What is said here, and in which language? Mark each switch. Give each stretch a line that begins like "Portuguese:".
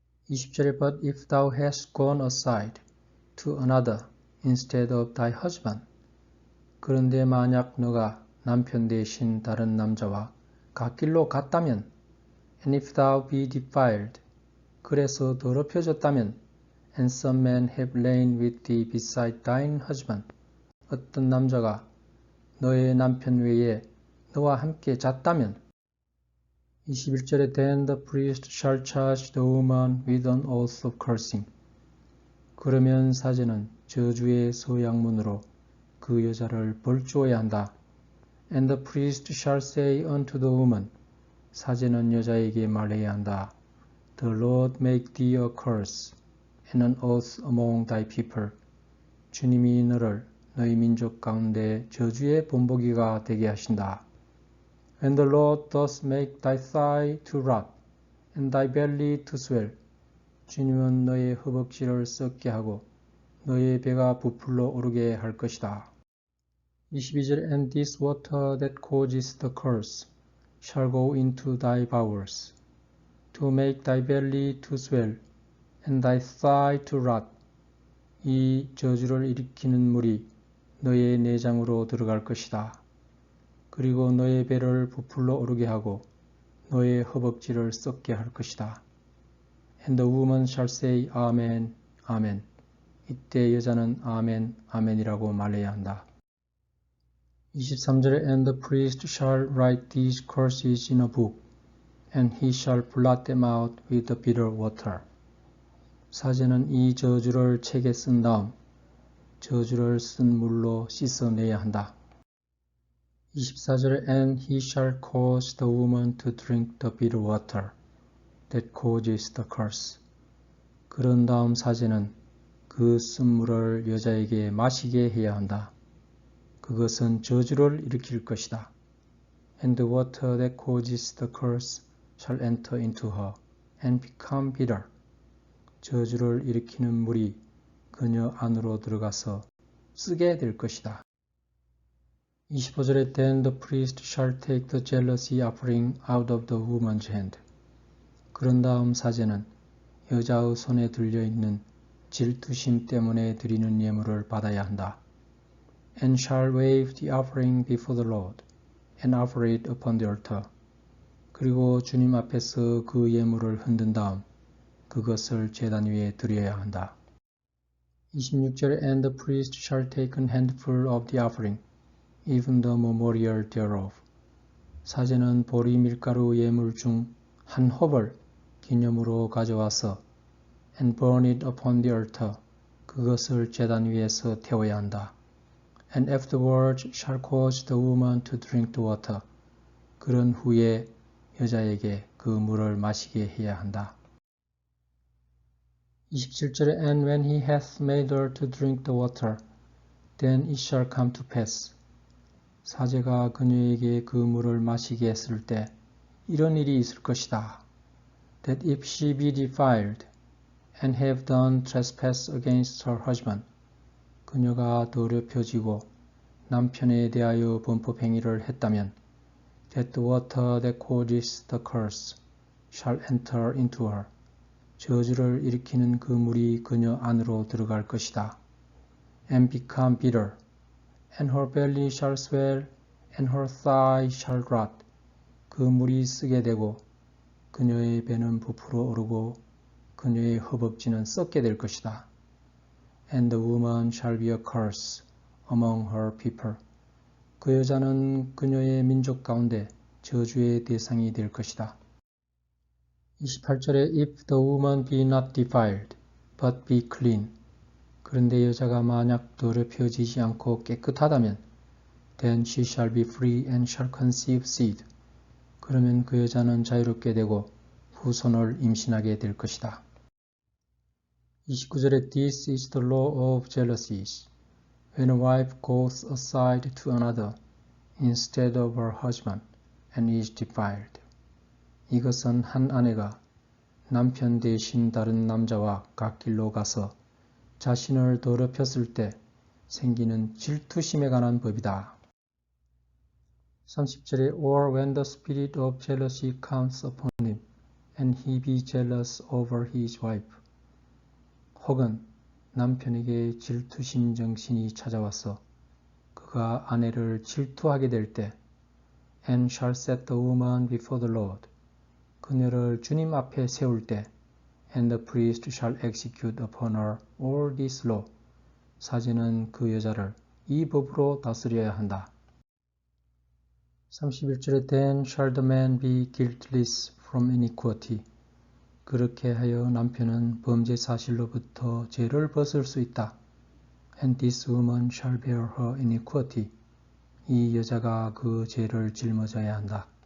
Korean: 20절에
English: But if thou hast gone aside to another instead of thy husband.
Korean: 그런데 만약 너가 남편 대신 다른 남자와 갓길로 갔다면
English: And if thou be defiled.
Korean: 그래서 더럽혀졌다면
English: And some men have lain with thee beside thine husband.
Korean: 어떤 남자가 너의 남편 외에 너와 함께 잤다면 21절에
English: Then the priest shall charge the woman with an oath of cursing.
Korean: 그러면 사제는 저주의 서약문으로 그 여자를 벌주어야 한다.
English: And the priest shall say unto the woman.
Korean: 사제는 여자에게 말해야 한다.
English: The Lord make thee a curse and an oath among thy people.
Korean: 주님이 너를 너희 민족 가운데 저주의 본보기가 되게 하신다.
English: And the Lord does make thy thigh to rot and thy belly to swell.
Korean: 주님은 너의 허벅지를 썩게 하고 너의 배가 부풀러 오르게 할 것이다. 22절
English: And this water that causes the curse shall go into thy bowels, to make thy belly to swell, and thy thigh to rot.
Korean: 이 저주를 일으키는 물이 너의 내장으로 들어갈 것이다. 그리고 너의 배를 부풀러 오르게 하고 너의 허벅지를 썩게 할 것이다.
English: And the woman shall say, Amen, Amen.
Korean: 이때 여자는 아멘, 아멘이라고 말해야 한다. 23절에
English: And the priest shall write these curses in a book, and he shall blot them out with the bitter water.
Korean: 사제는 이 저주를 책에 쓴 다음 저주를 쓴 물로 씻어내야 한다. 24절에
English: And he shall cause the woman to drink the bitter water that causes the curse.
Korean: 그런 다음 사제는 그 쓴물을 여자에게 마시게 해야 한다. 그것은 저주를 일으킬 것이다.
English: And the water that causes the curse shall enter into her and become bitter.
Korean: 저주를 일으키는 물이 그녀 안으로 들어가서 쓰게 될 것이다. 25절에
English: Then the priest shall take the jealousy offering out of the woman's hand.
Korean: 그런 다음 사제는 여자의 손에 들려있는 질투심 때문에 드리는 예물을 받아야 한다.
English: And shall wave the offering before the Lord, and offer it upon the altar.
Korean: 그리고 주님 앞에서 그 예물을 흔든 다음 그것을 제단 위에 드려야 한다. 26절에
English: And the priest shall take an handful of the offering, even the memorial thereof.
Korean: 사제는 보리 밀가루 예물 중 한 홉을 기념으로 가져와서
English: and burn it upon the altar.
Korean: 그것을 제단 위에서 태워야 한다.
English: And afterwards shall cause the woman to drink the water.
Korean: 그런 후에 여자에게 그 물을 마시게 해야 한다. 27절에
English: And when he hath made her to drink the water, then it shall come to pass.
Korean: 사제가 그녀에게 그 물을 마시게 했을 때 이런 일이 있을 것이다.
English: That if she be defiled and have done trespass against her husband,
Korean: 그녀가 더럽혀지고 남편에 대하여 범법행위를 했다면
English: that the water that causes the curse shall enter into her.
Korean: 저주를 일으키는 그 물이 그녀 안으로 들어갈 것이다.
English: And become bitter, and her belly shall swell, and her thigh shall rot.
Korean: 그 물이 쓰게 되고 그녀의 배는 부풀어 오르고 그녀의 허벅지는 썩게 될 것이다.
English: And the woman shall be a curse among her people.
Korean: 그 여자는 그녀의 민족 가운데 저주의 대상이 될 것이다. 28절에
English: If the woman be not defiled, but be clean.
Korean: 그런데 여자가 만약 더럽혀지지 않고 깨끗하다면
English: then she shall be free and shall conceive seed.
Korean: 그러면 그 여자는 자유롭게 되고 후손을 임신하게 될 것이다. 29절에
English: This is the law of jealousies. When a wife goes aside to another instead of her husband and is defiled.
Korean: 이것은 한 아내가 남편 대신 다른 남자와 갓길로 가서 자신을 더럽혔을 때 생기는 질투심에 관한 법이다. 30절에
English: Or when the spirit of jealousy comes upon him, and he be jealous over his wife.
Korean: 혹은 남편에게 질투심 정신이 찾아와서 그가 아내를 질투하게 될 때
English: And shall set the woman before the Lord.
Korean: 그녀를 주님 앞에 세울 때
English: And the priest shall execute upon her all this law.
Korean: 사제는 그 여자를 이 법으로 다스려야 한다. 31절에
English: Then shall the man be guiltless from iniquity.
Korean: 그렇게 하여 남편은 범죄 사실로부터 죄를 벗을 수 있다.
English: And this woman shall bear her iniquity.
Korean: 이 여자가 그 죄를 짊어져야 한다.